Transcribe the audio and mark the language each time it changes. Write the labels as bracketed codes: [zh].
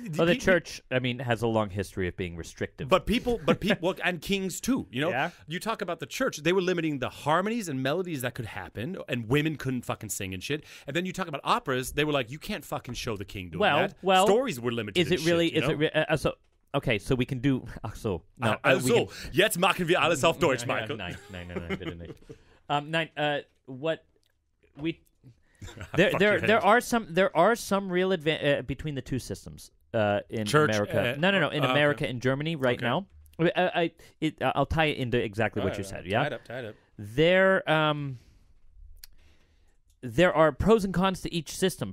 [en] well, the church, I mean, has a long history of being restrictive. But people, well, and kings too. You know, Yeah. You talk about the church; they were limiting the harmonies and melodies that could happen, and women couldn't fucking sing and shit. And then you talk about operas; they were like, "You can't fucking show the king doing that." Well, stories were limited. Is it really? Shit, you know? So? Okay, so we can do. So no. [de] Also, jetzt machen wir alles auf Deutsch, Michael. Nein, bitte nicht. Nein. [en] What we. There are some real between the two systems in Church, America. No, in America and Germany right now. I'll tie it into exactly what you said. Yeah, tied up. There are pros and cons to each system.